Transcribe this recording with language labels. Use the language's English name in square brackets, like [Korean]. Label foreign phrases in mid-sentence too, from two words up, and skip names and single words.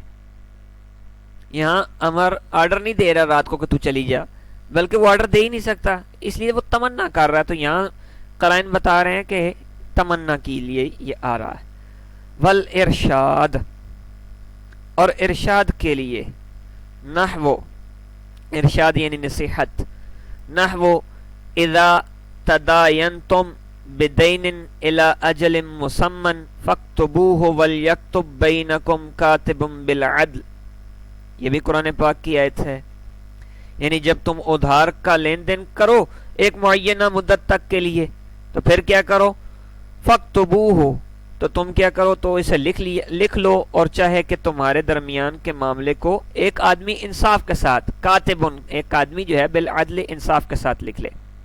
[Urdu] یہاں امر آرڈر نہیں دے رہا رات کو کہ تو چلی جا, بلکہ وہ آرڈر دے ہی نہیں سکتا, اس لیے وہ تمنا کر رہا ہے. تو یہاں قرائن بتا رہے ہیں کہ تمنا کے لیے یہ آ رہا ہے. والارشاد, اور ارشاد کے لیے نحو, ارشاد یعنی نصیحت, نحو [Arabic] اذا تداینتم بدین الی اجل مسمن فاکتبوہ ولیکتب بینکم کاتب بالعدل. [Urdu] یہ بھی قرآن پاک کی آیت ہے. یعنی جب تم ادھار کا لین دین کرو ایک معینہ مدت تک کے لیے تو پھر کیا کرو؟ فاکتبوہ، تو تم کیا کرو؟ تو اسے لکھ لو، اور چاہے کہ تمہارے درمیان کے معاملے کو ایک آدمی انصاف کے ساتھ، کاتبن ایک آدمی جو ہے بالعدل انصاف کے ساتھ لکھ لے.